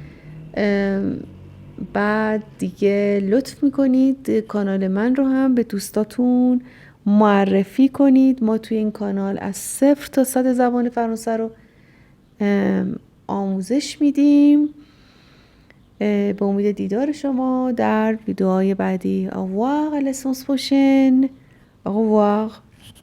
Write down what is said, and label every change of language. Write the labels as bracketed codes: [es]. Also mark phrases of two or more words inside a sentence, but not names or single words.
[fa] بعد دیگه لطف میکنید کانال من رو هم به دوستاتون معرفی کنید. ما توی این کانال از 0 تا 100 زبان فرانسه رو آموزش میدیم. به امید دیدار شما در ویدیوهای بعدی. [fr] Au revoir à la séance prochaine. Au revoir.